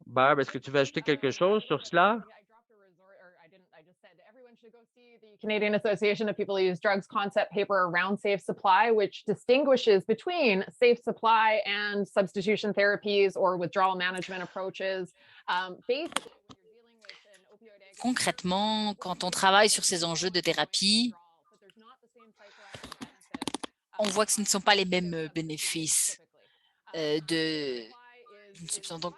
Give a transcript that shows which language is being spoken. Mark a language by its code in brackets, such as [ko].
[fr] Barb, est-ce que tu veux ajouter quelque chose sur cela? [en] Yeah, I dropped a resort, or I didn't. I just said everyone should go see the Canadian Association of People Who Use Drugs concept paper around safe supply, which distinguishes between safe supply and substitution therapies or withdrawal management approaches. Basically, when you're dealing with an opioid agonist, [fr] Concrètement, quand on travaille sur ces enjeux de thérapie, [en] but there's not the same psychoactive benefits, [fr] on voit que ce ne sont pas les mêmes bénéfices de une substance.